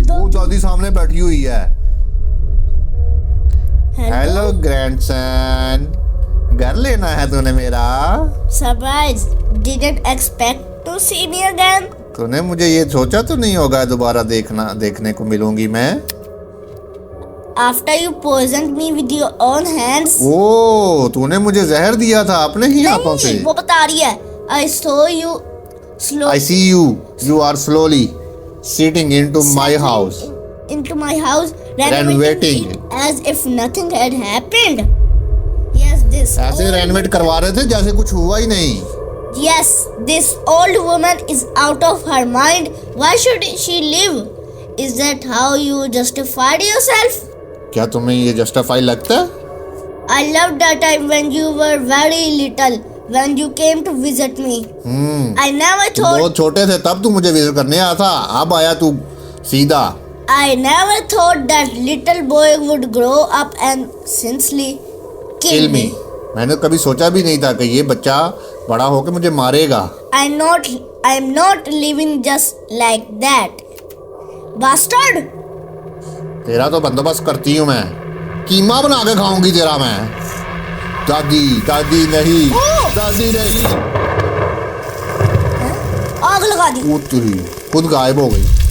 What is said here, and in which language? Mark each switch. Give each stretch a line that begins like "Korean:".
Hindi: वो दादी सामने बैठी हुई है।
English: hello grandson,
Hindi: घर लेना है तूने मेरा?
English: Surprise, didn't expect to see me again.
Hindi: तूने मुझे ये सोचा तो नहीं होगा दोबारा देखने को मिलूंगी मैं।
English: After you poisoned me with your own hands.
Hindi: ओ, तूने मुझे जहर दिया था अपने ही हाथों से। वो बता रही है।
English: I saw you slowly. I see you. You are slowly sitting into my house. Into my house, Renovating. it as if nothing had happened. Yes, this.
Hindi: ऐसे रेनोवेट करवा रहे थे जैसे कुछ हुआ ही नहीं।
English: Yes, this old woman is out of her mind. Why should she live? Is that how you justified yourself?
Hindi: क्या तुम्हें ये जस्टिफाई लगता है?
English: I loved that time when you were very little, when you came to visit me. I never
Hindi: तुम
English: thought.
Hindi: बहुत छोटे थे तब तू मुझे विजिट करने आया था, अब आया तू सीधा।
English: I never thought that little boy would grow up and sincerely kill me.
Hindi: मैंने कभी सोचा भी नहीं था कि ये बच्चा बड़ा होकर मुझे मारेगा।
English: I'm not living just like that. Bastard!
Hindi: तेरा तो बंदोबस्त करती हूँ मैं, कीमा बना के खाऊंगी तेरा मैं। दादी नहीं, दादी नहीं। आग लगा दी। वो तेरी खुद गायब हो गई।